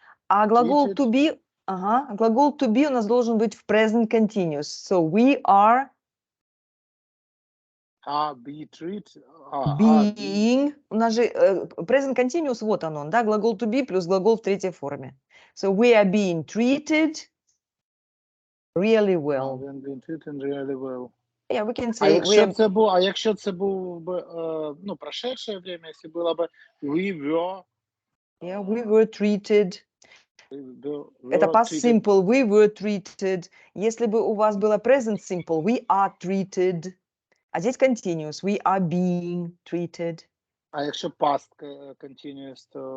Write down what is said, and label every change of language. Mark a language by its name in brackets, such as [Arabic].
[Russian] А глагол to be, глагол to be у нас должен быть в present continuous. [English] So we are be treated. Being. [Russian] У нас же present continuous, вот он, да? Глагол to be плюс глагол в третьей форме. [English] So we are being treated really well. We are being treated really well. Yeah, we can А say [Ukrainian] якщо це був би, ну, [Russian] прошедшее время, [Ukrainian] якщо було б [English] we were... Yeah, we were treated. [Russian] Это past simple. [English] We were treated. [Russian] Если бы у вас было present simple, [English] we are treated. [Russian] А здесь continuous. [English] We are being treated. [Ukrainian] А якщо past continuous, то